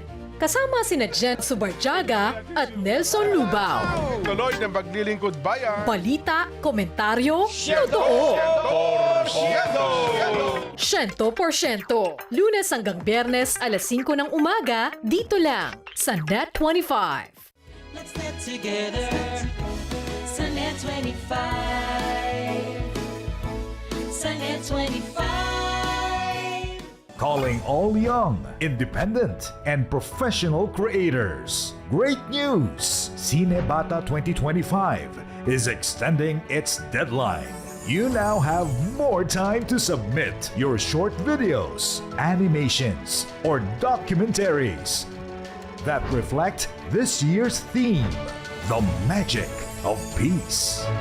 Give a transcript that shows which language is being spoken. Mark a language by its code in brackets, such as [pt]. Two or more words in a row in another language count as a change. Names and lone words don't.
[tl] Kasama sina Jen Subarjaga at Nelson Lubao. Tuloy ng paglilingkod bayan. Balita, komentaryo, totoo. 100%. Lunes hanggang Biyernes, alas 5 ng umaga, dito lang sa NET25. [en] Let's net together. Sa NET25. [tl] Sa NET25. [en] Calling all young, independent, and professional creators. Great news! Cinebata 2025 is extending its deadline. You now have more time to submit your short videos, animations, or documentaries that reflect this year's theme, the magic of peace.